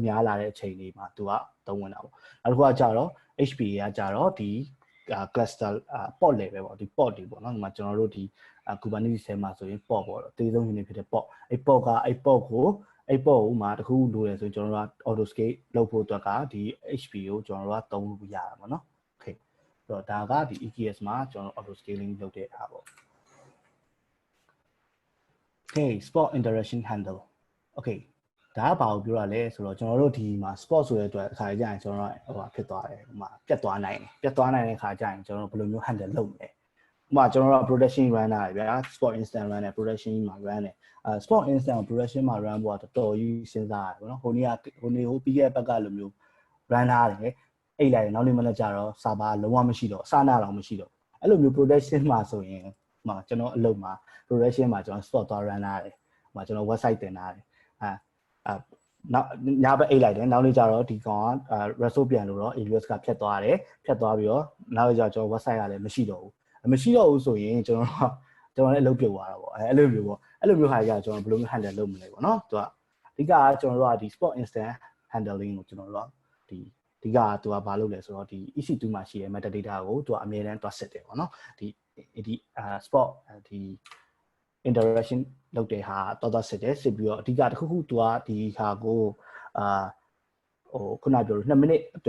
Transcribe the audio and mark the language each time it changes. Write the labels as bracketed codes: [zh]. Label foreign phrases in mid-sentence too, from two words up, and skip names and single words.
[my] များလာတဲ့အချိန်လေးမှာသူကသုံးဝင်တာပေါ့။နောက်တစ်ခုကကြတော့ HP ကကြတော့ဒီ [en] cluster pod level [my] ပေါ့ဒီ pod တွေပေါ့နော်ဒီမှာကျွန်တော်တို့ဒီ Kubernetes ထဲမှာဆိုရင် pod ပေါ့အသေးဆုံး unit ဖြစ်တဲ့ pod အဲ့ pod ကိုမှာတခုလိုရဆိုရင်ကျွန်တော်တို့က [en] auto scale [my] လုပ်ဖို့အတွက်ကဒီ HP ကိုကျွန်တော်တို့ကသုံးလို့ရတာပေါ့နော်။ Okay ဆိုတော့ဒါကဒီ EKS မှာကျွန်တော် [en] auto scaling [my] လုပ်တဲ့အားပေါ့။ Okay [en] spot interaction handle okay [my] ဒါကဘာကိုပြောရလဲဆိုတော့ကျွန်တော်တို့ဒီမှာ spot ဆိုတဲ့အတွက်အခါကျရင်ကျွန်တော်တို့ဟိုဖြစ်သွားတယ်ဟိုမှာပြတ်သွားနိုင်တဲ့အခါကျရင်ကျွန်တော်တို့ဘယ်လိုမျိုး handle လုပ်မလဲဥပမာကျွန်တော်တို့ [en] production run [my] တာဗျာ [en] spot instant run [my] နဲ့ production မှာ run တယ် [en] spot instant production [my] မှာ run ဖို့ကတော်တော်ကြီးစဉ်းစားရတယ်ဗောနော်ဟိုပြီးခဲ့တဲ့ဘက်ကလိုမျိုး run ထားတယ်အိတ်လိုက်တယ်နောက်နေ့မ နေ့ကျတော့ server လုံးဝမရှိတော့အစနာတော့မရှိတော့အဲ့လိုမျိုး production မှာဆိုရင်မှာကျွန်တော်အလုပ်မှာ production မှာကျွန်တော် spot သွား run ထားတယ်မှာကျွန်တော် website တင်ထားတယ်နောက်ညဘက်အိတ်လိုက်တယ်နောက်နေ့ကျတော့ဒီကောင်က resource ပြန်လို့တော့ AWS ကဖြတ်သွားပြီးတော့နောက်ကျကျွန်တော် website ကလည်း မရှိတော့ဘူးဆိုရင်ကျွန်တော်လည်းအလုပ်ပြုတ်သွားတာပေါ့အဲ့လိုမျိုးဟာကြီးကကျွန်တော်ဘယ်လိုမျိုး handle လုပ်မလဲပေါ့နော်သူကအဓိကကျွန်တော်တို့ကဒီ [en] spot instant handling [my] ကိုကျွန်တော်တို့ကဒီအဓိကသူကဘာလုပ်လဲဆိုတော့ဒီ EC2 မှာရှိတဲ့ metadata ကိုသူကအမြဲတမ်းတွက်စစ်တယ်ပေါ့နော်ဒီspot ဒီ interaction လုပ်တဲ့ဟာတော်စစ်တယ်စစ်ပြီးတော့အဓိကတစ်ခုသူကဒီဟာကိုဟိုခုနပြောလို့2မိနစ်အတွ